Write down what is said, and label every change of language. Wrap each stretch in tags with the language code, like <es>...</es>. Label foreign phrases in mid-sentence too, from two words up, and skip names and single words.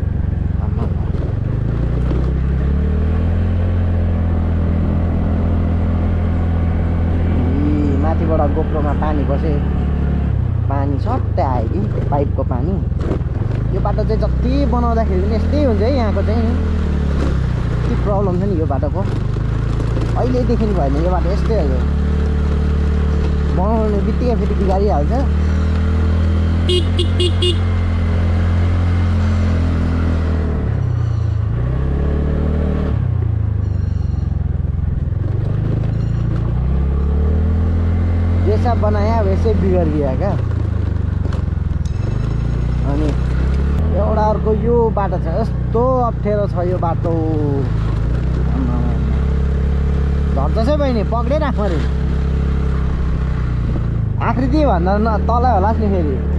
<ne>माथिबाट गोप्रोमा पानी बसे, पानी सट्टै आयो कि पाइपको पानी। यो बाटो चाहिँ जति बनाउँदाखेरि पनि यस्तै हुन्छ है, यहाँको चाहिँ के प्रब्लम छ नि यो बाटोको। अहिलेदेखि भयो भने यो बाटो यस्तै हो, बनाउने बित्तिकै फेरि बिगारिहाल्छ।</ne> <hi>जैसा बनाया वैसे बिगड़ गया क्या।</hi> <ne>अनि एउटा अर्को यो बाटो छ, यस्तो अप्ठ्यारो छ यो बाटो। झर्छ है बहिनी, पक्रै राख्नु अरे। आकृति भन्दा न तलै होला नि फेरि।</ne>